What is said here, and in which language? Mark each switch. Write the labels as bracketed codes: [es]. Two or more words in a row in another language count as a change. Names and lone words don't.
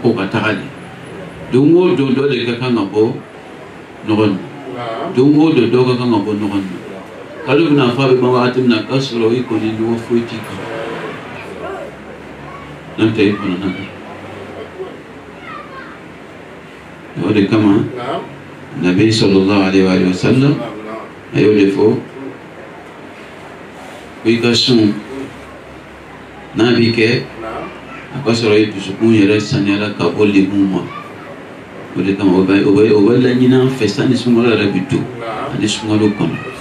[bm] ko ka taga de don o don dɔ de ka kan ka bɔ ɲɔgɔn na don o don dɔ ka kan ka bɔ ɲɔgɔn na kalo bɛna fɔ a bɛ ban wagati min na k'a sɔrɔ i kɔni ɲɔgɔn foyi t'i kan n'an tɛ i kɔnɔna na o de kama nabi [ar] sallallahu alaihi wa sallam [bm] a y'o de fɔ ko i ka sun n'a b'i kɛ a ka sɔrɔ i dusukun yɛrɛ saniyala ka bɔ legun ma o de kama o bɛ laɲini an fɛ sanni sunkalo yɛrɛ bi don ani sunkalo kɔnɔ